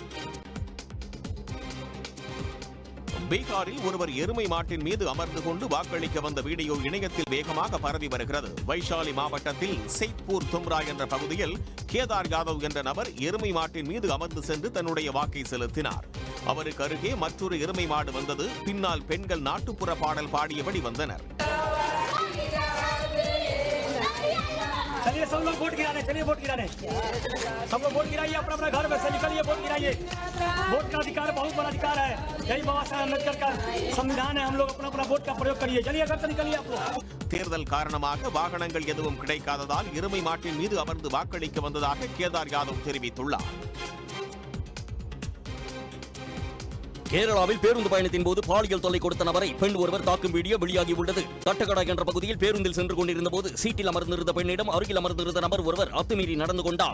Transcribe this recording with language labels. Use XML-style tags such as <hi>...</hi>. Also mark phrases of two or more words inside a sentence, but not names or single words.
<ta>பீகாரில் ஒருவர் எருமை மாட்டின் மீது அமர்ந்து கொண்டு வாக்களிக்க வந்த வீடியோ இணையத்தில் வேகமாக பரவி வருகிறது. வைஷாலி மாவட்டத்தில் செய்த்பூர் தும்ரா என்ற பகுதியில் கேதார் யாதவ் என்ற நபர் எருமை மாட்டின் மீது அமர்ந்து சென்று தன்னுடைய வாக்கை செலுத்தினார். அவருக்கு அருகே மற்றொரு எருமை மாடு வந்தது. பின்னால் பெண்கள் நாட்டுப்புற பாடல் பாடியபடி வந்தனர்.</ta> <hi>चलिए सब लोग वोट गिराने, चलिए वोट गिराने, सब लोग वोट गिराइए, अपना अपना घर में से निकलिए, वोट गिराइए. वोट का अधिकार बहुत बड़ा अधिकार है. यही बाबा साहब अम्बेडकर का संविधान है. हम लोग अपना अपना वोट का प्रयोग करिए. चलिए घर से निकलिए आप लोग.</hi> <ta>தேர்தல் காரணமாக வாகனங்கள் எதுவும் கிடைக்காததால் எருமை மாட்டின் மீது அமர்ந்து வாக்களிக்க வந்ததாக கேதார் யாதவ் தெரிவித்துள்ளார். கேரளாவில் பேருந்து பயணத்தின் போது பாலியல் தொல்லை கொடுத்த நபரை பெண் ஒருவர் தாக்கும் வீடியோ வெளியாகியுள்ளது. தட்டக்கடா என்ற பகுதியில் பேருந்தில் சென்று கொண்டிருந்த போது சீட்டில் அமர்ந்திருந்த பெண்ணிடம் அருகில் அமர்ந்திருந்த நபர் ஒருவர் அத்துமீறி நடந்து கொண்டார்.</ta>